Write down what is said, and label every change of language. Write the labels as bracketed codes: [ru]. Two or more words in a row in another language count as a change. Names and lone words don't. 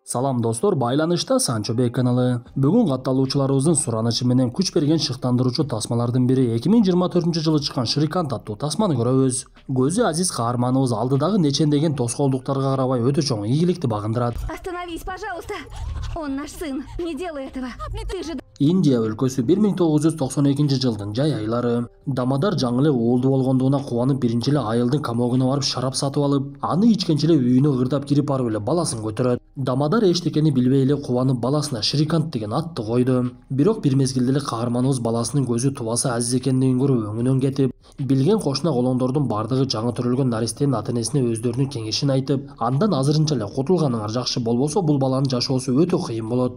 [ky] Салам достор, байланышта Санчо Бей каналы. Бүгүн катталуучуларыбыздын суранычы менен күч берген шыктандыруучу тасмалардын бири 2024 жылы чыккан Шрикант аттуу тасманы көрөбүз. Көзү азиз каарманыбыз алдыдагы нечендеген тоскоолдуктарга карабай өтө чоң ийгиликти багындырат. [ru] Остановись, пожалуйста. Он наш сын. Не делай этого. Ты же... [ky] Индия өлкөсү 1992 жылдын жай айлары. Дамадар жаңы эле уулду болгондугуна кубанып биринчи эле айылдын камогуна барып шарап сатып алып, аны ичкенче эле үйүнө ырдап кирип барып эле баласын көтөрөт. Дамадар эчтекени билбей эле кубанып баласына Шрикант деген атты койду. Бирок бир мезгилде эле каарманыбыз баласынын көзү тубасы азиз экендигин көрүп өңүнөн кетип, билген кошуна колоңдордун бардыгы жаңы төрөлгөн наристенин ата-энесине өздөрүнүн кеңешин айтып, андан азырынча эле кутулганыңар жакшы, болбосо бул баланын жашоосу өтө кыйын болот.